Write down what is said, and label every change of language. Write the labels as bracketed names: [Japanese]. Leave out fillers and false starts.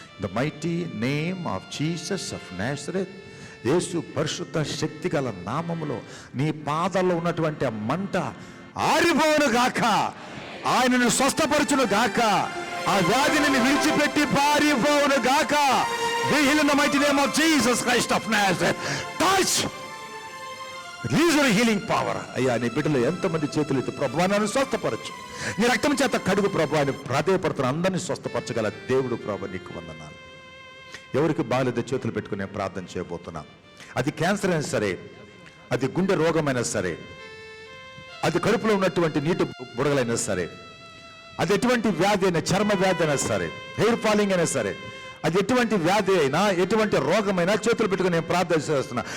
[English] the mighty name of Jesus of Nazareth, [Telugu] యేసు పరిశుద్ధ శక్తి గల నామములో నీ పాదాల్లో ఉన్నటువంటి ఆ మంట ఆరిపోవును గాక, ఆయనను స్వస్థపరచును గాక, ఆ వ్యాధిని విడిచిపెట్టి పారిపోవును గాక. [English] Be healed in the mighty name of Jesus Christ of Nazareth. Touch! Release your healing power. [Telugu] అయ్యా, నీ బిడ్డలు ఎంతమంది చేతులు ఎత్తి ప్రభువా నన్ను స్వస్థపరచు, నీ రక్తం చేత కడుగు ప్రభువా అని ప్రాధేయపడుతున్న అందరినీ స్వస్థపరచగల దేవుడు ప్రభువా నీకు వందనాలు. ఎవరికి బాగాలేదో చేతులు పెట్టుకుని ప్రార్థన చేయబోతున్నా. అది క్యాన్సర్ అయినా సరే, అది గుండె రోగమైనా సరే, అది కడుపులో ఉన్నటువంటి నీటి బుడగలైనా సరే, అది ఎటువంటి వ్యాధి అయినా, చర్మ వ్యాధి అయినా సరే, హెయిర్ ఫాలింగ్ అయినా సరే, అది ఎటువంటి వ్యాధి అయినా, ఎటువంటి రోగమైనా చేతులు పెట్టుకుని నేను ప్రార్థన చేస్తున్నా.